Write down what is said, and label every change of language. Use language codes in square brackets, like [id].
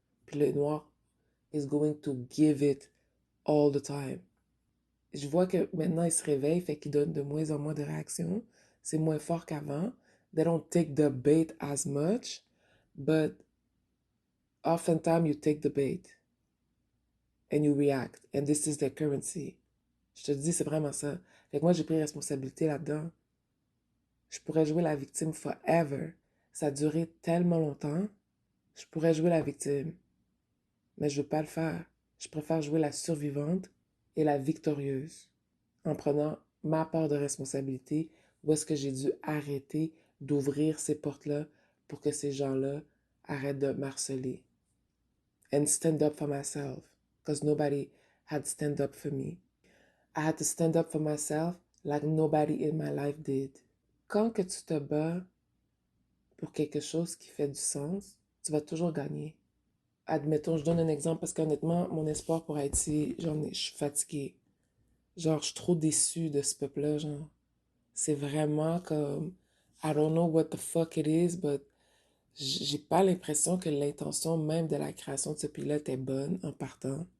[fr] Puis le noir [en] is going to give it all the time. [fr] Je vois que maintenant, ils se réveillent, fait qu'ils donnent de moins en moins de réactions. C'est moins fort qu'avant. [en] They don't take the bait as much, but oftentimes you take the bait and you react. And this is their currency. [fr] Je te dis, c'est vraiment ça. Fait que moi, j'ai pris responsabilité là-dedans. Je pourrais jouer la victime [en] forever. [fr] Ça a duré tellement longtemps. Je pourrais jouer la victime, mais je veux pas le faire. Je préfère jouer la survivante et la victorieuse en prenant ma part de responsabilité où est-ce que j'ai dû arrêter d'ouvrir ces portes-là pour que ces gens-là arrêtent de m'harceler. [en] And stand up for myself because nobody had stand up for me. I had to stand up for myself like nobody in my life did. [fr] Quand que tu te bats pour quelque chose qui fait du sens, tu vas toujours gagner. Admettons, je donne un exemple parce qu'honnêtement, mon espoir pour Haïti, je suis fatiguée. Genre, je suis trop déçue de ce peuple-là, genre. C'est vraiment comme, [en] I don't know what the fuck it is, [fr] but j'ai pas l'impression que l'intention même de la création de ce pays-là était bonne en partant.